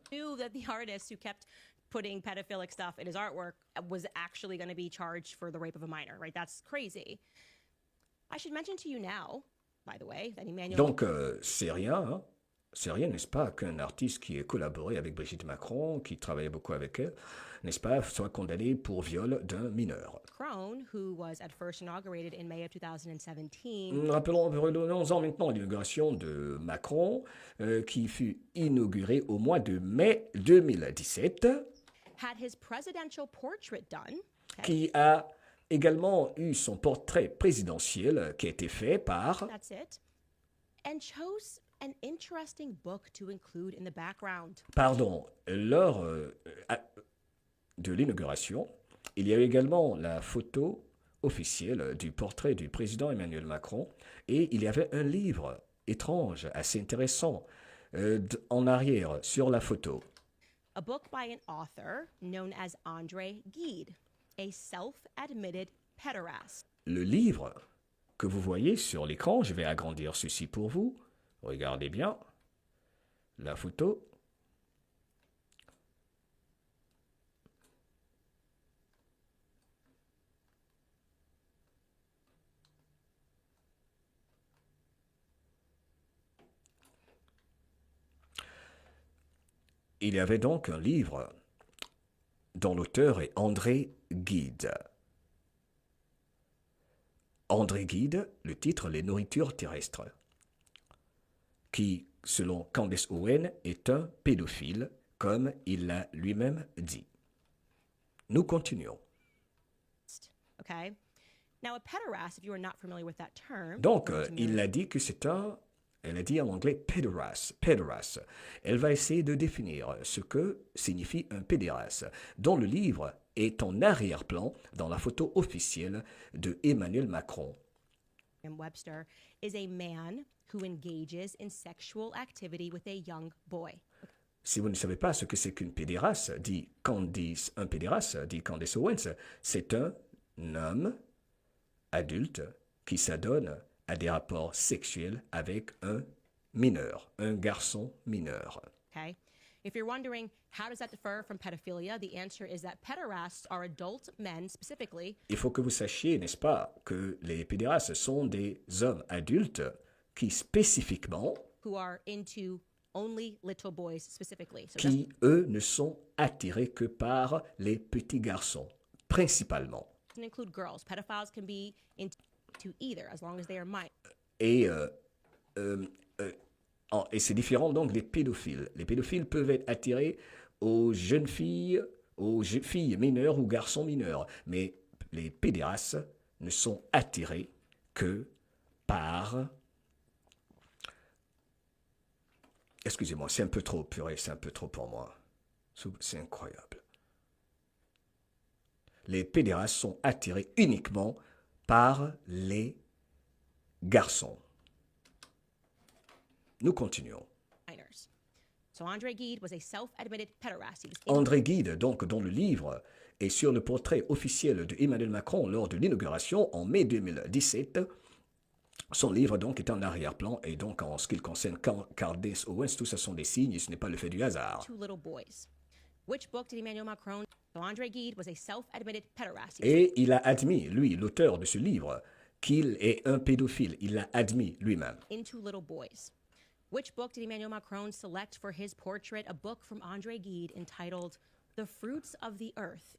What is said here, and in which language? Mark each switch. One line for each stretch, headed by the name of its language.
English: Knew that the artist who kept putting pedophilic stuff in his artwork was actually going to be charged for the rape of a minor, right? That's crazy. I should mention to you now, by the way, that Emmanuel
French: Donc, c'est rien, hein? C'est rien, n'est-ce pas, qu'un artiste qui ait collaboré avec Brigitte Macron, qui travaillait beaucoup avec elle, n'est-ce pas, soit condamné pour viol d'un mineur.
English: Macron, who was at first inaugurated in May of 2017,
French: Revenons-en maintenant à l'inauguration de Macron, qui fut inaugurée au mois de mai 2017,
English: had his presidential portrait done.
French: qui a également eu son portrait présidentiel qui a été fait par...
English: That's it. And chose an interesting book to include in the background.
French: Pardon, lors de l'inauguration, il y a eu également la photo officielle du portrait du président Emmanuel Macron et il y avait un livre étrange, assez intéressant, en arrière sur la photo.
English: A book by an author known as André Gide, a self-admitted pederast.
French: Le livre que vous voyez sur l'écran, je vais agrandir ceci pour vous. Regardez bien la photo. il y avait donc un livre dont l'auteur est André Gide. André Gide, le titre « Les nourritures terrestres », qui, selon Candace Owen, est un pédophile, comme il l'a lui-même dit. Nous continuons.
English: Okay. Now, a pederast, if you are not familiar with that term,
French: Donc, il a dit que c'est un... Elle a dit en anglais pédéraste. Elle va essayer de définir ce que signifie un pédéraste, dont le livre est en arrière-plan dans la photo officielle de Emmanuel Macron.
English: Webster is a man who engages in sexual activity with a young boy.
French: Si vous ne savez pas ce que c'est qu'une pédéraste, dit Candace Owens, c'est un homme adulte qui s'adonne à des rapports sexuels avec un mineur, un garçon mineur.
English: Okay. If you're wondering how does that differ from pedophilia, the answer is that pederasts are adult men specifically.
French: Il faut que vous sachiez, n'est-ce pas, que les pédérastes sont des hommes adultes qui spécifiquement
English: who are into only little boys specifically. So
French: qui, eux, ne sont attirés que par les petits garçons, principalement.
English: Doesn't include girls. Pedophiles can be into either, as long as they are minors.
French: Et c'est différent donc des pédophiles. Les pédophiles peuvent être attirés aux jeunes filles, mineures ou garçons mineurs. Mais les pédérastes ne sont attirés que par... Excusez-moi, c'est un peu trop purée, c'est un peu trop pour moi. C'est incroyable. Les pédérastes sont attirés uniquement par les garçons. Nous continuons.
English: So André Gide was a self-admitted pederast.
French: André Gide, donc, dont le livre est sur le portrait officiel de Emmanuel Macron lors de l'inauguration en mai 2017. Son livre, donc, est en arrière-plan et donc, en ce qui concerne Candace Owens, tout ça sont des signes et ce n'est pas le fait du hasard.
English: Two little boys. Which book did Emmanuel Macron? So André Gide was a self-admitted pederast.
French: Et il a admis, lui, l'auteur de ce livre, qu'il est un pédophile. Il l'a admis lui-même.
English: Into little boys. Which book did Emmanuel Macron select for his portrait? A book from André Gide entitled The Fruits of the Earth.